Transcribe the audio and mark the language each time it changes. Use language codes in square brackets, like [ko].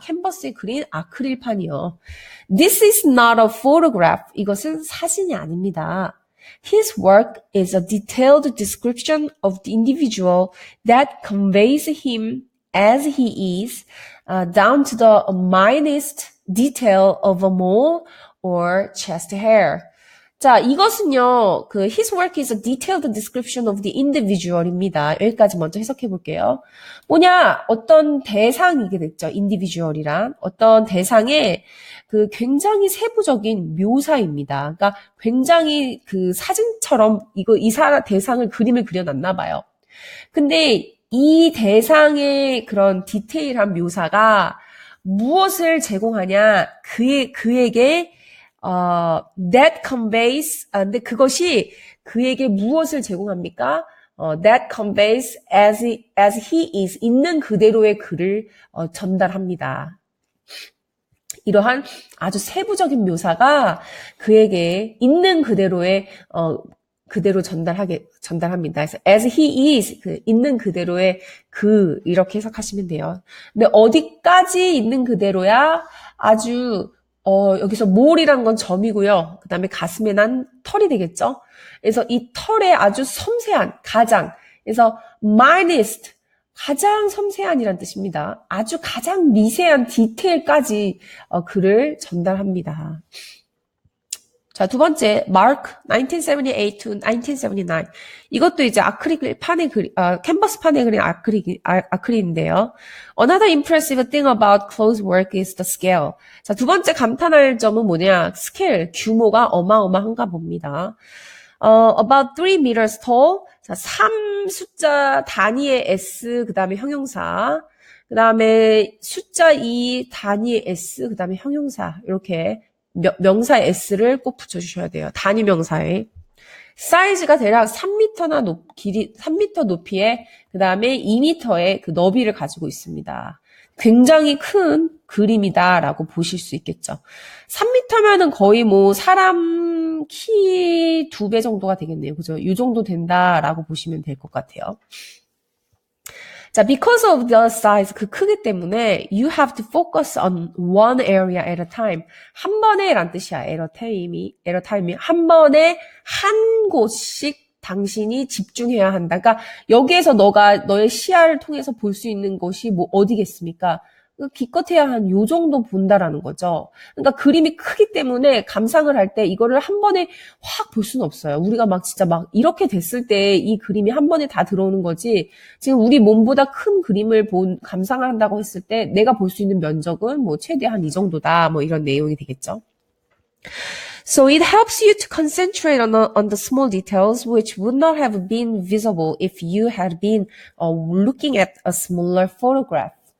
[ko] 캔버스에 그린 아크릴판이요. [en] This is not a photograph. [ko] 이것은 사진이 아닙니다. [en] His work is a detailed description of the individual that conveys him as he is, down to the minutest detail of a mole or chest hair. [ko] 자, 이것은요, [en] his work is a detailed description of the individual입니다. [ko] 여기까지 먼저 해석해 볼게요. 뭐냐, 어떤 대상이게 됐죠. individual이란. 어떤 대상의 굉장히 세부적인 묘사입니다. 그러니까 굉장히 사진처럼 대상을 그림을 그려놨나 봐요. 근데 이 대상의 그런 디테일한 묘사가 무엇을 제공하냐, 그에게 [en] that conveys, [ko] 근데 그것이 그에게 무엇을 제공합니까? [en] that conveys as he is, [ko] 있는 그대로의 그를 전달합니다. 이러한 아주 세부적인 묘사가 그에게 있는 그대로의 그대로 전달합니다. 그래서 [en] as he is, [ko] 있는 그대로의 이렇게 해석하시면 돼요. 근데 어디까지 있는 그대로야? 아주 여기서 more이란 건 점이고요. 그 다음에 가슴에 난 털이 되겠죠? 그래서 이 털의 아주 섬세한, 가장, 그래서 minest, 가장 섬세한이란 뜻입니다. 아주 가장 미세한 디테일까지 글을 전달합니다. 자, 두 번째, Mark 1978 to 1979. 이것도 이제 아크릴 판에 캔버스 판에 그린 아크릴인데요. [en] Another impressive thing about close work is the scale. [ko] 자, 두 번째 감탄할 점은 뭐냐? 스케일, 규모가 어마어마한가 봅니다. [en] About 3 meters tall. [ko] 자, 3 숫자 단위의 S, 그 다음에 형용사. 그 다음에 숫자 2 단위의 S, 그 다음에 형용사. 이렇게 명사 S를 꼭 붙여주셔야 돼요. 단위 명사에. 사이즈가 대략 3m나 길이, 3m 높이에, 그 다음에 2m의 그 너비를 가지고 있습니다. 굉장히 큰 그림이다라고 보실 수 있겠죠. 3m면은 거의 뭐 사람 키 2배 정도가 되겠네요. 그죠? 이 정도 된다라고 보시면 될 것 같아요. [en] 자, because of the size, [ko] 그 크기 때문에 [en] you have to focus on one area at a time. [ko] 한 번에 란 뜻이야. [en] at a time [ko] 이 한 번에 한 곳씩 당신이 집중해야 한다. 그러니까 여기에서 너의 시야를 통해서 볼 수 있는 것이 뭐 어디겠습니까? 기껏해야 한 요 정도 본다라는 거죠. 그러니까 그림이 크기 때문에 감상을 할 때 이거를 한 번에 확 볼 수는 없어요. 우리가 막 진짜 막 이렇게 됐을 때 이 그림이 한 번에 다 들어오는 거지. 지금 우리 몸보다 큰 그림을 감상을 한다고 했을 때 내가 볼 수 있는 면적은 뭐 최대한 이 정도다. 뭐 이런 내용이 되겠죠. [en] So it helps you to concentrate on the small details which would not have been visible if you had been looking at a smaller photograph.